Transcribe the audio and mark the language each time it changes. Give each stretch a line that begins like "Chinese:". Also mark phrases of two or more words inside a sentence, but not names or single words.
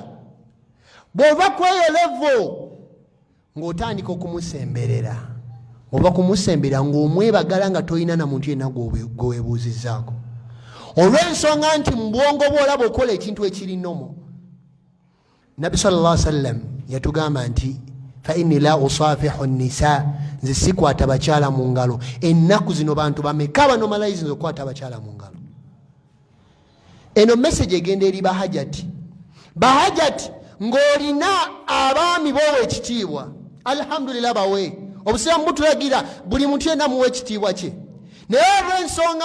Ganda: Bw'ova ku eyo levo ng'otandika okumusemberera, oba kumusemberera ng'omwebagala nga toyina na muntu yenna gweweebuuzizzaako, olw'ensonga nti mu bwongo bw'olaba okola ekintu ekiri nnomo.
Arabic: Nabbi صلى الله عليه وسلم
Ganda: yatugamba nti
Arabic: فإني لا أصافح النساء,
Ganda: nze sikwata bakyala mu ngalo. Ennaku zino bantu bameka banomalize okukwata bakyala mu ngalo? eno message egenda eri bahajati ng'olina abaami boowe ekitiibwa alhamdulillah bawe obusiramu butulagira buli muntu yenna muwe ekitiibwa kye naye olw'ensonga